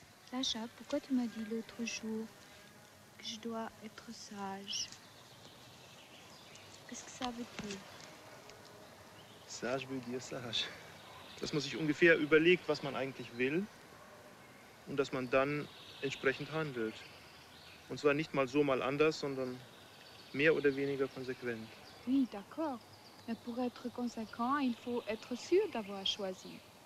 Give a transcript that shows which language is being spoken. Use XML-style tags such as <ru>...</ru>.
<fr>Sacha, pourquoi tu m'as dit l'autre jour que je dois être sage? Qu'est-ce que ça veut dire? Sage veut dire sage.</fr> <de>Dass man sich ungefähr überlegt, was man eigentlich will und dass man dann entsprechend handelt. Und zwar nicht mal so, mal anders, sondern mehr oder weniger konsequent.</de> <fr>Oui, d'accord. Mais pour être conséquent, il faut être sûr d'avoir choisi.</fr>